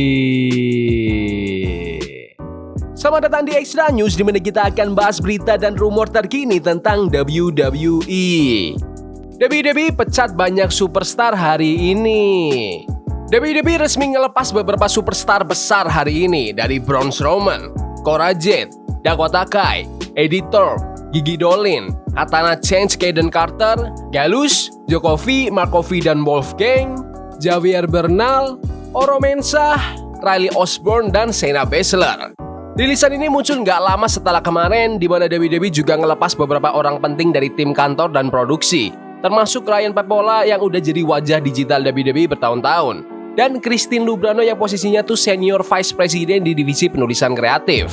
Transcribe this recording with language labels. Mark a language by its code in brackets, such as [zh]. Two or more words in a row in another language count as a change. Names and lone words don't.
[id] Selamat datang di Extra News, di mana kita akan bahas berita dan rumor terkini tentang WWE. WWE pecat banyak superstar hari ini. WWE resmi ngelepas beberapa superstar besar hari ini, dari Braun Strowman, Cora Jade, Dakota Kai, Eddie Thorpe, Gigi Dolin, Katana Chance, Kaden Carter, Galus, Djokovic, Markovic dan Wolfgang, Javier Bernal, Oro Mensah, Riley Osborne, dan Shayna Baszler. Rilisan ini muncul nggak lama setelah kemarin, di mana WWE juga ngelepas beberapa orang penting dari tim kantor dan produksi, termasuk Ryan Papola yang udah jadi wajah digital WWE bertahun-tahun, dan Christine Lubrano yang posisinya tuh [en] Senior Vice President [id] di divisi penulisan kreatif.